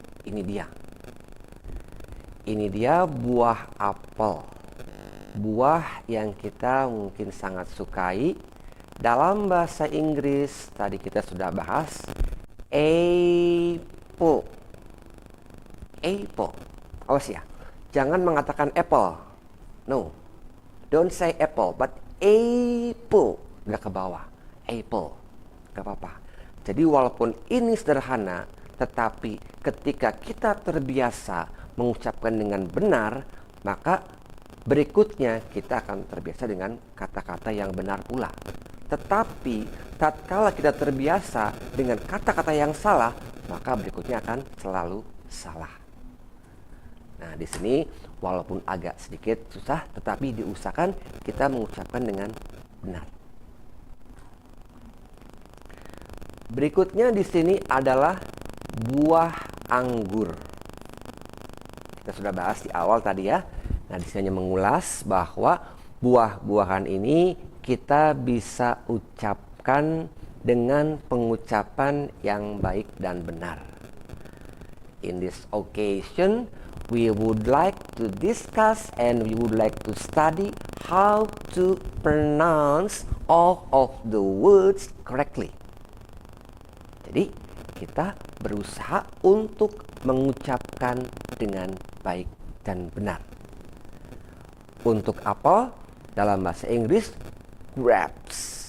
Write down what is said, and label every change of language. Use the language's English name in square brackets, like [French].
[Indonesian] Ini dia buah apel. Buah yang kita mungkin sangat sukai. Dalam bahasa Inggris tadi kita sudah bahas apple. Apple. Awas ya, jangan mengatakan apple. [English] No, don't say apple, but apple. [Indonesian] Nggak ke bawah. Apple. Nggak apa-apa. Jadi walaupun ini sederhana, tetapi ketika kita terbiasa mengucapkan dengan benar, maka berikutnya kita akan terbiasa dengan kata-kata yang benar pula. Tetapi tatkala kita terbiasa dengan kata-kata yang salah, maka berikutnya akan selalu salah. Nah, di sini walaupun agak sedikit susah, tetapi diusahakan kita mengucapkan dengan benar. Berikutnya di sini adalah buah anggur. Kita sudah bahas di awal tadi ya. Nah, di sini hanya mengulas bahwa buah-buahan ini kita bisa ucapkan dengan pengucapan yang baik dan benar. [English] In this occasion, we would like to discuss and we would like to study how to pronounce all of the words correctly. [Indonesian] Jadi, kita berusaha untuk mengucapkan dengan baik dan benar. Untuk apel dalam bahasa Inggris, grapes.